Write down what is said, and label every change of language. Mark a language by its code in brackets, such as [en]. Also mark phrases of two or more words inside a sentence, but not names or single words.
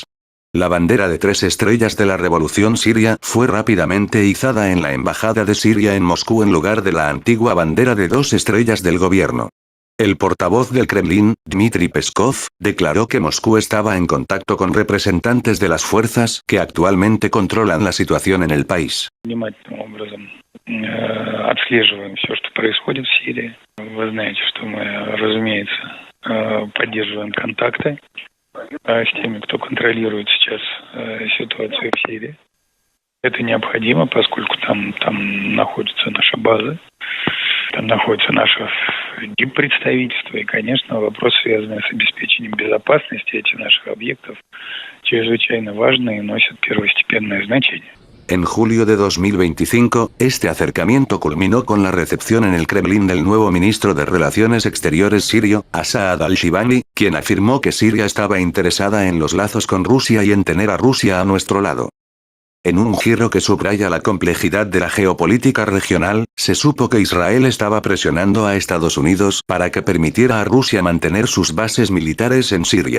[es] La bandera de 3 estrellas de la revolución siria fue rápidamente izada en la embajada de Siria en Moscú en lugar de la antigua bandera de 2 estrellas del gobierno. El portavoz del Kremlin, Dmitry Peskov, declaró que Moscú estaba en contacto con representantes de las fuerzas que actualmente controlan la situación en el país. [ru] Отслеживаем все, что происходит в Сирии. Вы знаете, что мы, разумеется, поддерживаем контакты с теми, кто контролирует сейчас ситуацию в Сирии. Это необходимо, поскольку там находится наша база, там находится наше диппредставительство, и, конечно, вопросы, связанные с обеспечением безопасности этих наших объектов, чрезвычайно важны и носят первостепенное значение. [es] En julio de 2025, este acercamiento culminó con la recepción en el Kremlin del nuevo ministro de Relaciones Exteriores sirio, Asad al-Shibani, quien afirmó que Siria estaba interesada en los lazos con Rusia y en tener a Rusia a nuestro lado. En un giro que subraya la complejidad de la geopolítica regional, se supo que Israel estaba presionando a Estados Unidos para que permitiera a Rusia mantener sus bases militares en Siria.